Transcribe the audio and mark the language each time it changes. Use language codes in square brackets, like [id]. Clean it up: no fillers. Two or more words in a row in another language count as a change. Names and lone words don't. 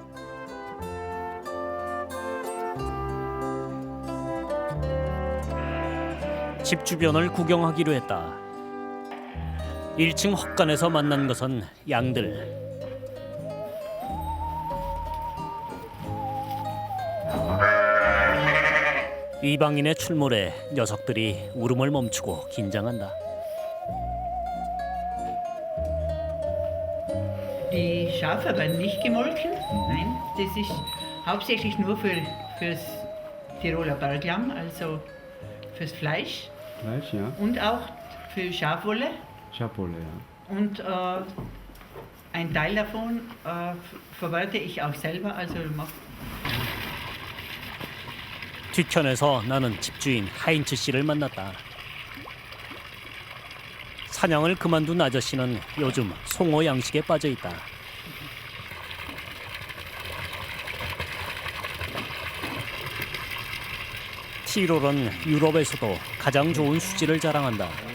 [ko] 집 주변을 구경하기로 했다. 1층 헛간에서 만난 것은 양들. 이방인의 출몰에 녀석들이 울음을 멈추고 긴장한다. [de] Die Schafe werden nicht gemolken. Nein, das ist hauptsächlich nur fürs Tiroler Berglamm, also fürs Fleisch. Fleisch, ja. Und auch für Schafwolle. Schafwolle, ja. Und ein Teil davon verwerte ich auch selber, also [ko] 뒤편에서 나는 집주인 하인츠 씨를 만났다. 사냥을 그만둔 아저씨는 요즘 송어 양식에 빠져 있다. 티롤은 유럽에서도 가장 좋은 수질을 자랑한다.